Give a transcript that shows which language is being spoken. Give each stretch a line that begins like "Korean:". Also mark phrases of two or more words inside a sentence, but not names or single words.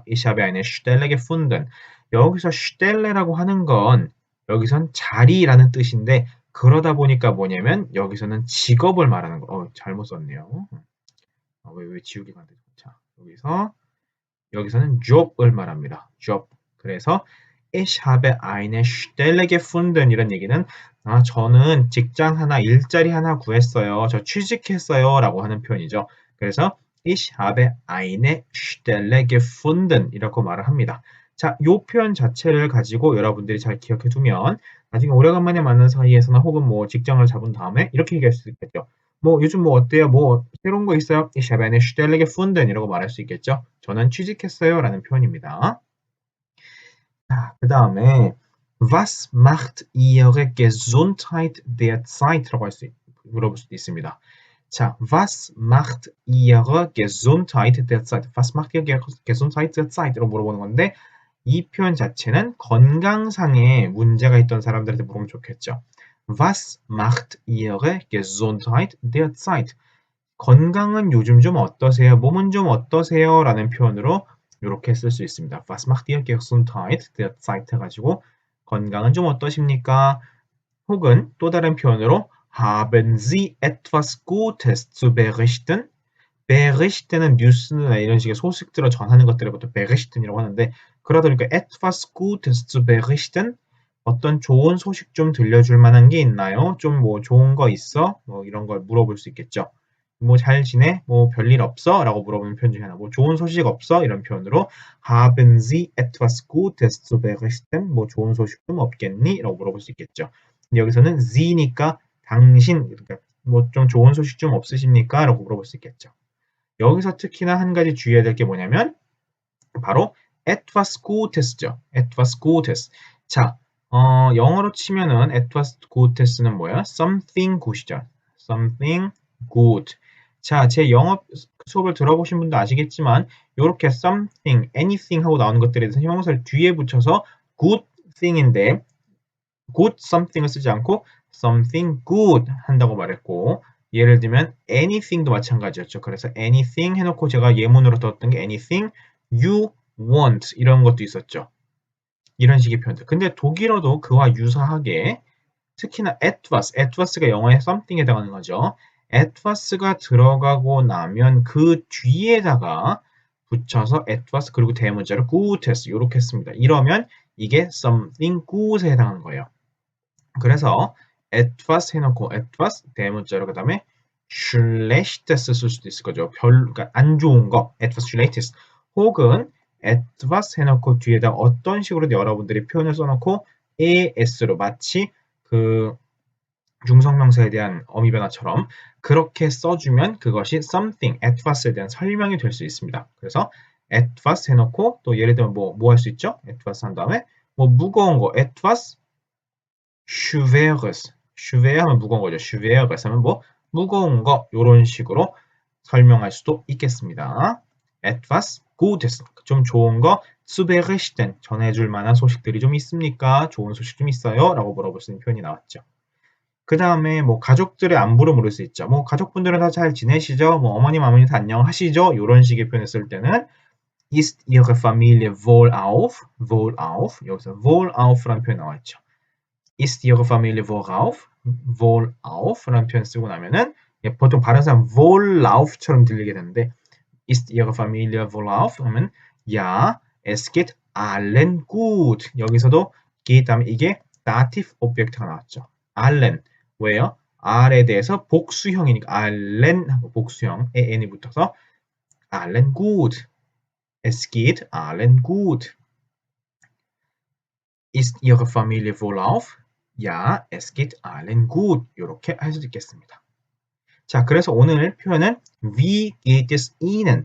German: Ich habe eine Stelle gefunden.
Korean: 여기서 Stelle라고 하는 건 여기선 자리라는 뜻인데 그러다 보니까 뭐냐면 여기서는 직업을 말하는 거. 잘못 썼네요. 왜 지우기가 안 되죠? 자, 여기서는 job을 말합니다. job. 그래서
German: Ich habe eine Stelle gefunden
Korean: 이런 얘기는 저는 직장 하나, 일자리 하나 구했어요. 저 취직했어요. 라고 하는 표현이죠. 그래서
German: Ich habe eine Stelle gefunden
Korean: 이라고 말을 합니다. 자, 요 표현 자체를 가지고 여러분들이 잘 기억해 두면 나중에 오래간만에 만난 사이에서나 혹은 뭐 직장을 잡은 다음에 이렇게 얘기할 수 있겠죠. 뭐 요즘 뭐 어때요? 뭐 새로운 거 있어요?
German: Ich habe eine Stelle gefunden
Korean: 이라고 말할 수 있겠죠. 저는 취직했어요 라는 표현입니다. 자, 그 다음에
German: Was macht Ihre Gesundheit derzeit?
Korean: 라고 물어볼 수도 있습니다. 자,
German: was macht Ihre Gesundheit derzeit? Was macht Ihre Gesundheit derzeit?
Korean: 라고 물어보는 건데 이 표현 자체는 건강상에 문제가 있던 사람들한테 물으면 좋겠죠.
German: Was macht Ihre Gesundheit derzeit?
Korean: 건강은 요즘 좀 어떠세요? 몸은 좀 어떠세요? 라는 표현으로 이렇게 쓸 수 있습니다.
German: Was macht Ihre Gesundheit derzeit?
Korean: 해가지고 건강은 좀 어떠십니까? 혹은 또 다른 표현으로
German: Haben Sie etwas Gutes zu berichten?
Korean: berichten은 뉴스나 이런 식의 소식들을 전하는 것들을 보통 berichten이라고 하는데 그러다 보니까
German: etwas Gutes zu berichten?
Korean: 어떤 좋은 소식 좀 들려줄 만한 게 있나요? 좀 뭐 좋은 거 있어? 뭐 이런 걸 물어볼 수 있겠죠. 뭐 잘 지내? 뭐 별일 없어? 라고 물어보는 표현 중에 하나. 뭐 좋은 소식 없어? 이런 표현으로
German: Haben Sie etwas Gutes zu berichten?
Korean: 뭐 좋은 소식 좀 없겠니? 라고 물어볼 수 있겠죠. 근데 여기서는 Sie니까 당신, 그러니까 뭐 좀 좋은 소식 좀 없으십니까? 라고 물어볼 수 있겠죠. 여기서 특히나 한 가지 주의해야 될 게 뭐냐면 바로
German: etwas Gutes
Korean: 죠.
German: etwas Gutes.
Korean: 자, 영어로 치면은
German: etwas Gutes
Korean: 는 뭐야?
English: something good이죠. something good.
Korean: 자, 제 영어 수업을 들어보신 분도 아시겠지만 이렇게
English: something, anything
Korean: 하고 나오는 것들에 대해서 형용사를 뒤에 붙여서
English: good thing
Korean: 인데
English: good something
Korean: 을 쓰지 않고
English: something good
Korean: 한다고 말했고 예를 들면 anything도 마찬가지였죠. 그래서 anything 해놓고 제가 예문으로 썼던 게
English: anything you want
Korean: 이런 것도 있었죠. 이런 식의 표현들. 근데 독일어도 그와 유사하게 특히나 etwas가 영어의 something에 해당하는 거죠. etwas가 들어가고 나면 그 뒤에다가 붙여서 etwas 그리고 대문자로 gutes 이렇게 씁니다. 이러면 이게
English: something good
Korean: 에 해당하는 거예요. 그래서 etwas 해놓고 etwas 대문자로 그 다음에 schlechtes 쓸 수도 있을 거죠. 그러니까 안 좋은 거
German: etwas schlechtes
Korean: 혹은 etwas 해놓고 뒤에다 어떤 식으로 여러분들이 표현을 써놓고 as로 마치 그 중성명사에 대한 어미 변화처럼 그렇게 써주면 그것이 something, etwas에 대한 설명이 될 수 있습니다. 그래서 etwas 해놓고 또 예를 들면 뭐 할 수 있죠? etwas 한 다음에 뭐 무거운 거
German: etwas schweres,
Korean: schwer 하면 무거운 거죠. schweres 하면 뭐 무거운 거 이런 식으로 설명할 수도 있겠습니다.
German: etwas Gutes,
Korean: 좀 좋은 거
German: zu berichten,
Korean: 전해줄 만한 소식들이 좀 있습니까? 좋은 소식 좀 있어요? 라고 물어볼 수 있는 표현이 나왔죠. 그 다음에 뭐 가족들의 안부를 물을 수 있죠. 뭐 가족분들은 다 잘 지내시죠? 뭐 어머님, 아버님 다 안녕하시죠? 이런 식의 표현을 쓸 때는
German: Ist Ihre Familie wohlauf?
Korean: wohlauf. 여기서 wohlauf라는 표현이 나와있죠.
German: Ist Ihre Familie wohlauf?
Korean: wohlauf라는 표현 쓰고 나면은 보통 발음 사람 wohlauf처럼 들리게 되는데
German: Ist Ihre Familie wohlauf? 하면 Ja, es geht allen gut.
Korean: 여기서도 geht 다음에 이게
English: dative object
Korean: 가 나왔죠. allen. 왜요? R에 대해서 복수형이니까 allen 하고 복수형 n이 붙어서
German: allen gut. Es geht allen gut. Ist Ihre Familie wohlauf? Ja, es geht allen gut.
Korean: 이렇게 할 수 있겠습니다. 자, 그래서 오늘 표현은
German: Wie geht es Ihnen?